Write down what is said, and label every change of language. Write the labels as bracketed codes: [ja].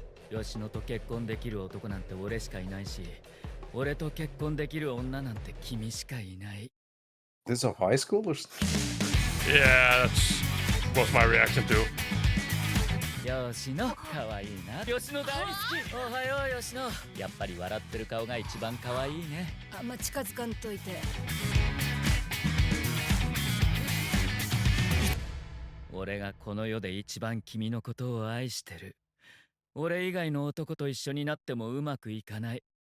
[ja] 吉野と結婚できる男なんて俺しかいないし、俺と結婚できる女なんて君しかいない。 [en] This is a high school or something? Yeah, that's my reaction too. [ja] 吉野、かわいいな。吉野大好き。おはよう、吉野。やっぱり笑ってる顔が一番かわいいね。あんま近づかんといて。俺がこの世で一番君のことを愛してる。俺以外の男と一緒になってもうまくいかない。